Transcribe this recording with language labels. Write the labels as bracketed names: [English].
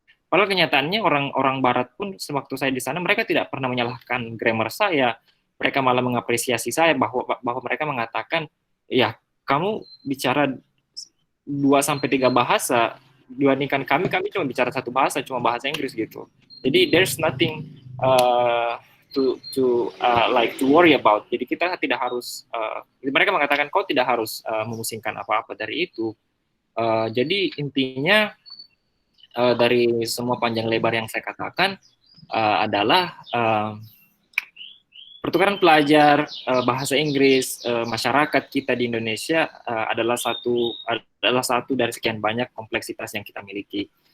[Indonesian] Padahal kenyataannya orang Barat pun sewaktu saya di sana mereka tidak pernah menyalahkan grammar saya. Mereka malah mengapresiasi saya bahwa mereka mengatakan, ya kamu bicara 2-3 bahasa dibandingkan kami cuma bicara 1 bahasa, cuma bahasa Inggris gitu. [English] Jadi there's nothing to worry about. [Indonesian] Jadi kita tidak harus. Mereka mengatakan kau tidak harus memusingkan apa-apa dari itu. Jadi intinya dari semua panjang lebar yang saya katakan adalah pertukaran pelajar bahasa Inggris masyarakat kita di Indonesia adalah satu dari sekian banyak kompleksitas yang kita miliki.